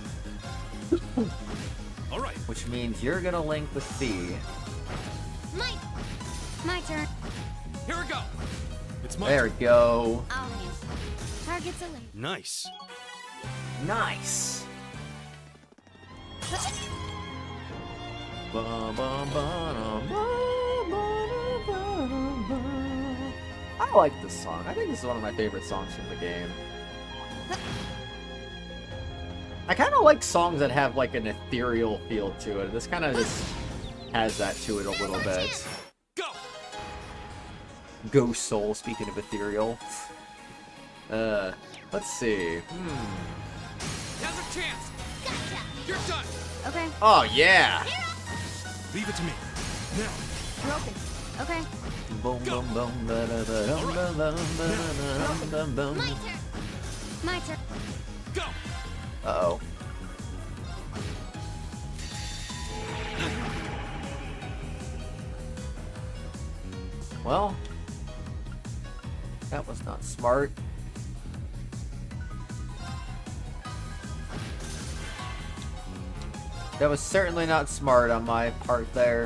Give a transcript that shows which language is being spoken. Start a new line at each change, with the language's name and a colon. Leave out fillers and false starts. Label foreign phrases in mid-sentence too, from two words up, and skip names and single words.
English: Alright. Which means you're gonna link with Fee. My turn. Here we go! It's my There we turn. go. I'll handle. Target's a link. Nice. Nice. Bum, bum, ba-dum, ba, ba-dum, ba-dum, ba. I like this song. I think this is one of my favorite songs from the game. I kind of like songs that have like an ethereal feel to it. This kind of just has that to it a little bit. Go! Ghost Soul, speaking of ethereal. Let's see. Now's a chance. Gotcha. You're done. Okay. Oh, yeah! Leave it to me. Now. You're open. Okay. Boom, boom, boom, ba-da-ba-dum, ba-dum, ba-dum, ba-dum, ba-dum. My turn. My turn. Go! Uh-oh. Well, that was not smart. That was certainly not smart on my part there.